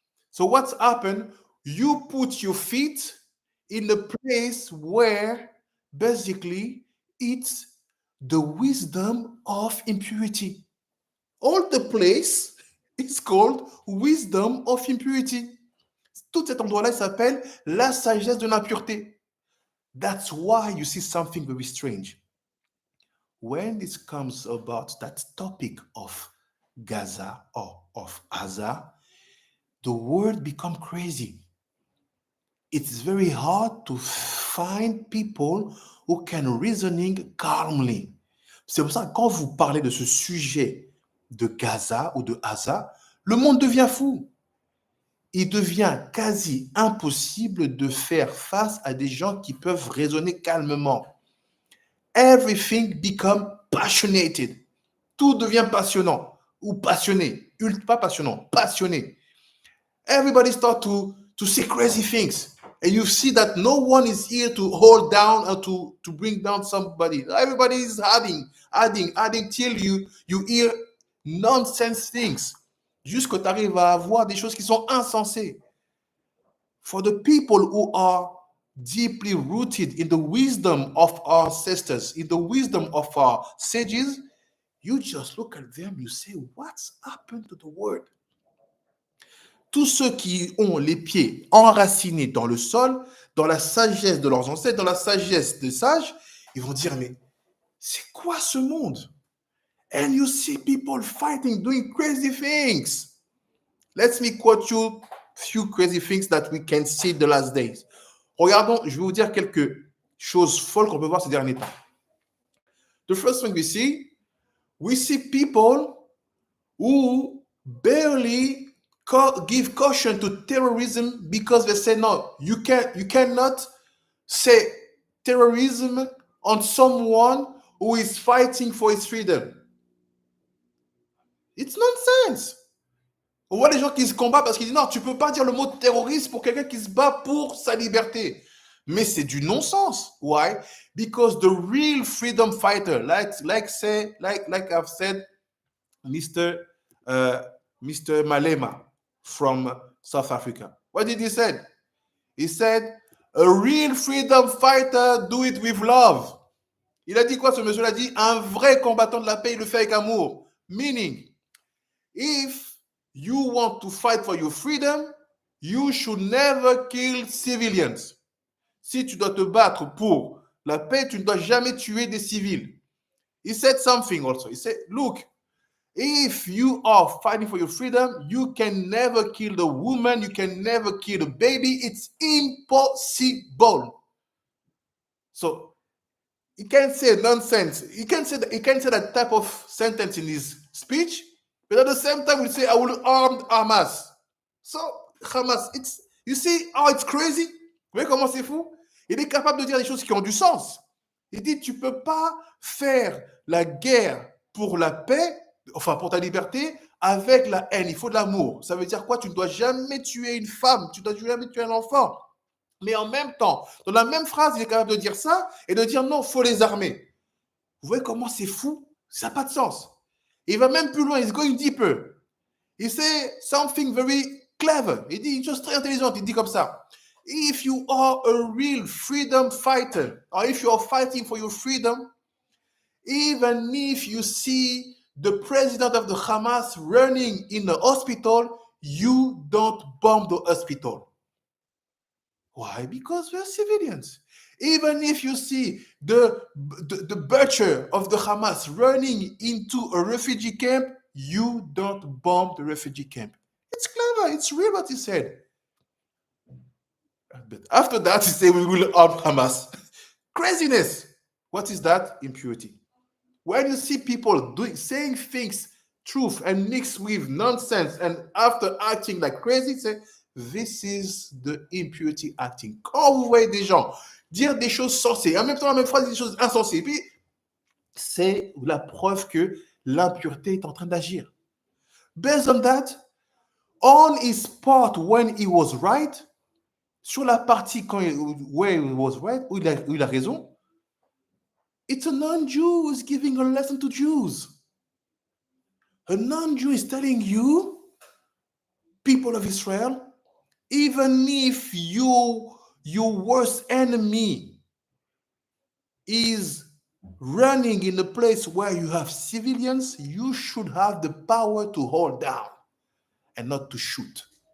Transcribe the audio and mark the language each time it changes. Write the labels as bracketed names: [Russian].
[English] So what's happened? You put your feet in the place where basically it's the wisdom of impurity. All the place is called wisdom of impurity. [French] Tout cet endroit-là s'appelle la sagesse de l'impureté. [English] That's why you see something very strange. When this comes about that topic of Gaza or of Aza, the world become crazy. It's very hard to find people who can reasoning calmly. [French] C'est pour ça que quand vous parlez de ce sujet de Gaza ou de Aza, le monde devient fou. Il devient quasi impossible de faire face à des gens qui peuvent raisonner calmement. [English] Everything become passionate. [French] Tout devient passionnant ou passionné. Pas passionnant, passionné. [English] Everybody start to say crazy things. And you see that no one is here to hold down or to bring down somebody. Everybody is adding till you hear nonsense things. [French] Jusqu'à tu arrives à avoir des choses qui sont insensées. [English] For the people who are deeply rooted in the wisdom of our ancestors, in the wisdom of our sages, you just look at them, you say, what's happened to the world? [French] Tous ceux qui ont les pieds enracinés dans le sol, dans la sagesse de leurs ancêtres, dans la sagesse des sages, ils vont dire, mais c'est quoi ce monde? [English] And you see people fighting, doing crazy things. Let me quote you few crazy things that we can see the last days. [French] Regardons, je vais vous dire quelques choses folles qu'on peut voir ces derniers temps. [English] The first thing we see people who barely give caution to terrorism because they say, no, you cannot say terrorism on someone who is fighting for his freedom. It's nonsense. [French] On voit les gens qui se combattent parce qu'ils disent, non, tu ne peux pas dire le mot terroriste pour quelqu'un qui se bat pour sa liberté. Mais c'est du non-sens. [English] Why? Because the real freedom fighter, like I've said, Mr. Mr. Malema from South Africa. What did he say? He said, a real freedom fighter do it with love. [French] Il a dit quoi ce monsieur? Il a dit, un vrai combattant de la paix, il le fait avec amour. [English] Meaning, if you want to fight for your freedom, you should never kill civilians. [French] Si tu dois te battre pour la paix, tu ne dois jamais tuer des civils. [English] He said something also. He said, look, if you are fighting for your freedom, you can never kill the woman, you can never kill the baby. It's impossible. So he can't say nonsense. He can't say that type of sentence in his speech, but at the same time, we say, I will arm Hamas. So Hamas, you see how it's crazy? [French] Vous voyez comment c'est fou? Il est capable de dire des choses qui ont du sens. Il dit, tu peux pas faire la guerre pour la paix, enfin pour ta liberté, avec la haine. Il faut de l'amour. Ça veut dire quoi? Tu ne dois jamais tuer une femme, tu ne dois jamais tuer un enfant. Mais en même temps, dans la même phrase, il est capable de dire ça et de dire non, il faut les armer. Vous voyez comment c'est fou? Ça n'a pas de sens. Et il va même plus loin, [English] he's going deeper. [French] Il [English] say something very clever. [French] Il dit une chose très intelligente, il dit comme ça. [English] If you are a real freedom fighter, or if you are fighting for your freedom, even if you see the president of the Hamas running in the hospital, you don't bomb the hospital. Why? Because we're civilians. Even if you see the butcher of the Hamas running into a refugee camp, you don't bomb the refugee camp. It's clever. It's real what he said. But after that, he said, we will arm Hamas. Craziness. What is that? Impurity. When you see people saying things, truth, and mixed with nonsense, and after acting like crazy, say, this is the impurity acting. [French] Quand vous voyez des gens dire des choses sensées, en même temps, la même phrase, des choses insensées, puis c'est la preuve que l'impureté est en train d'agir. [English] Based on that, on his part when he was right, [French] sur la partie [English] where he was right, [French] où il a raison, [English] it's a non-Jew who's giving a lesson to Jews. A non-Jew is telling you, people of Israel, even if your worst enemy is running in a place where you have civilians, you should have the power to hold down and not to shoot.